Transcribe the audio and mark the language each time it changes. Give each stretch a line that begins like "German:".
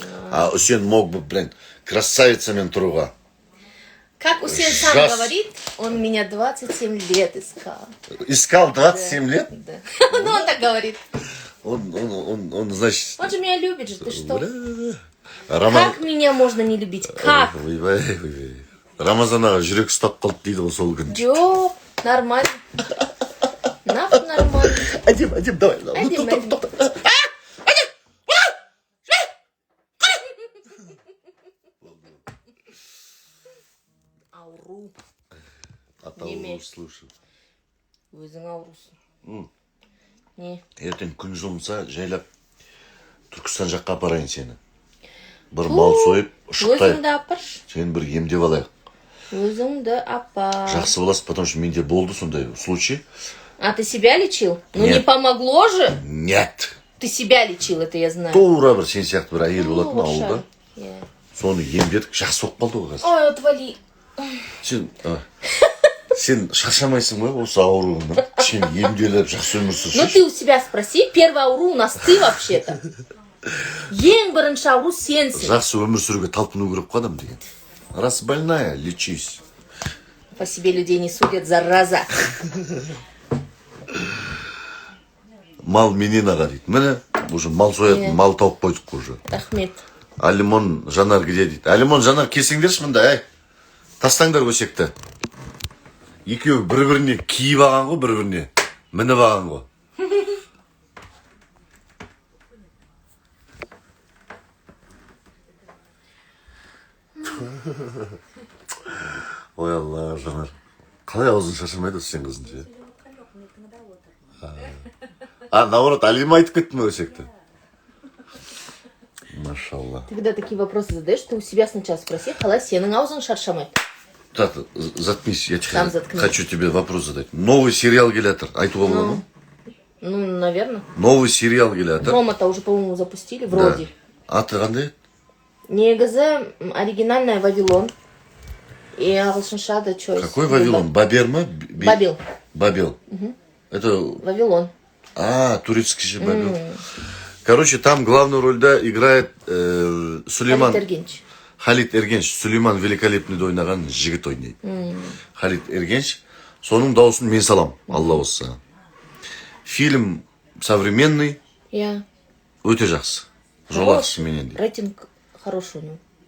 Russian: А Усен мог бы, блин,
Kazakh: красавицамен тұруға.
Russian: Как Усен сам говорит, он меня 27 лет искал. Искал 27 лет? Да. Ну, он так говорит. Он, значит... Он же меня любит же, ты что? Как меня можно не любить? Как?
Kazakh: Рамазанаға жүрек ұстап қалды дейді ғой сол күні.
Russian: Жоқ, нормально. Нормально. Әдем, давай.
Kazakh: Әдем. Ауру. Атауы слушай. Өзің аурусың. Не? Ертең күн жылынса, жайлап Түркістан жаққа апарайын сені. Бір мал сойып, ұшықтайық. Өзіңді апарш. Сені бір емдеп алайық. Өзіңді апар. Жақсы боласың,
Russian: потому что
Kazakh: менде болды сондай случай.
Russian: А ты себя лечил? Ну Нет. не помогло же? Нет. Ты себя лечил, это я знаю.
Kazakh: Тура бір сен сияқты бір әйел болатын ауылда. Yeah. Соны емдедік, жақсы болып қалды ғой қазір.
Russian: Ой, отвали.
Kazakh: Сен шаршамайсың ғой осы ауруыңнан. Сен емделіп, жақсы өмір сүрші.
Russian: Ну ты у себя спроси, первый ауру у нас ты вообще-то.
Kazakh: Ең бірінші ауру сенсің. Жақсы өмір сүруге талпыну керек қой адам деген.
Russian: Раз больная, лечись. По себе людей не судят, зараза.
Kazakh: Мал менен аға дейді. Міне, уже мал соятын, мал тауып қойдық уже. Рахмет. Алимон Жанар где дейді. Алимон Жанар келсеңдерші мында, әй. Тастаңдар өсекті. Екеуі бір-біріне киіп алған ғой, бір-біріне. Мініп алған ғой. Ой Алла, Жанар. Қалай аузын шашамайды сен қызын? Наоборот, Алима айтып кетті ме өсекті? Машалла.
Russian: Ты когда такие вопросы задаешь, ты у себя сначала спроси,
Kazakh: қалай сенің аузың шаршамайды.
Russian: Так, заткнись, я Сам заткнись. хочу тебе вопрос задать. Новый сериал
Kazakh: келатыр, айтуға бола ма?
Russian: Ну, наверное. Новый сериал келатыр. Рома-то уже, по-моему, запустили, вроде.
Kazakh: Аты қандай? Негізі
Russian: оригинальная Вавилон. И
Kazakh: ағылшынша
Russian: да что? Какой Вавилон? Бабер ма? Бабел. Бабел. Это... Вавилон. Турецкий же Бабел. Короче, там главную роль играет Сулейман. Халид Эргенч. Халид Эргенч.
Kazakh: Сулейман великолепный ойнаған жігіт ойнайды. Халид Эргенч. Соның дауысын мен салам, Алла болса.
Russian: Фильм современный. Я.
Kazakh: Өте жақсы. Жолақсы менен дейді.
Russian: Рейтинг хороший у него.